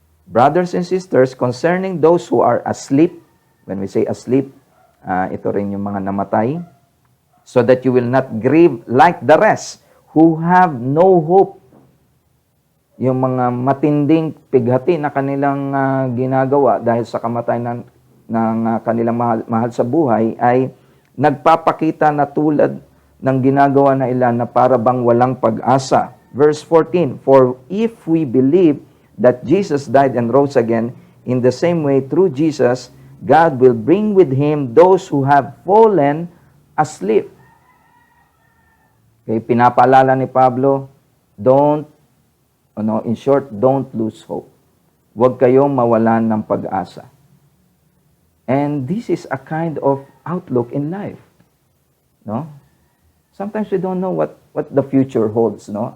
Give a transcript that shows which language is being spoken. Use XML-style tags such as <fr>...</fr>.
<en>Brothers and sisters, concerning those who are asleep, when we say asleep,</en> <tl>ito rin yung mga namatay,</tl> <en>so that you will not grieve like the rest who have no hope.</en> <tl>Yung mga matinding pighati na kanilang ginagawa dahil sa kamatayan ng kanilang mahal sa buhay ay nagpapakita na tulad ng ginagawa na ilan na para bang walang pag-asa.</tl> <en>Verse 14, for if we believe that Jesus died and rose again, in the same way through Jesus, God will bring with Him those who have fallen asleep. Okay,</en> <tl>pinapaalala ni Pablo,</tl> <en>in short, don't lose hope.</en> <tl>Huwag kayong mawalan ng pag-asa.</tl> <en>And this is a kind of outlook in life. No? Sometimes we don't know what the future holds, no?</en>